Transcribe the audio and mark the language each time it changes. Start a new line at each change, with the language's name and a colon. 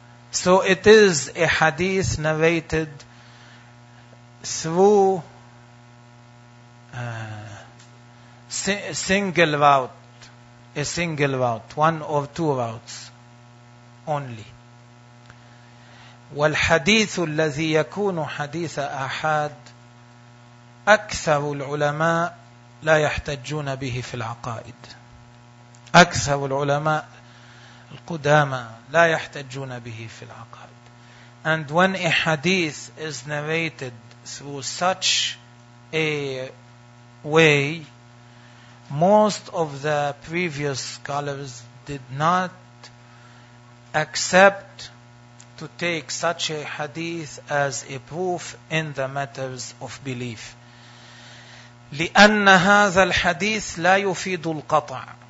English: So it is a hadith narrated through a single route, one or two routes only.
Arabic: والحديث الذي يكون حديث أحد أكثر العلماء لا يحتجون به في العقائد. أكثر العلماء القدامى لا يحتجون به في العقائد.
English: And when a hadith is narrated through such a way, most of the previous scholars did not accept to take such a hadith as a proof in the matters of belief.
Arabic: لأن هذا الحديث لا يفيد القطع.